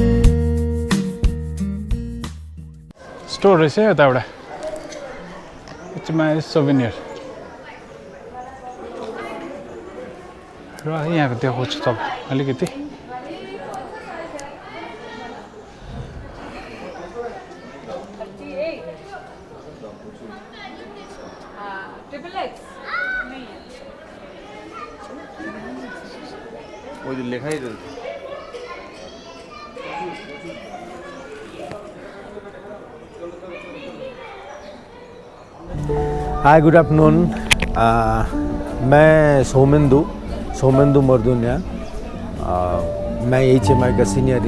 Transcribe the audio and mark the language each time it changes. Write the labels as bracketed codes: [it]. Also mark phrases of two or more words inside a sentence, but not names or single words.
[ne] स्टोर रहेछ यता एउटा एचएमआई सोभेनियर र यहाँको देखाउँछु तपाईँ अलिकति [hi] वो जो लिखा ही [en] hi good afternoon [hi] मैं सोमेंदु मर्दुनिया मैं HMI का सीनियर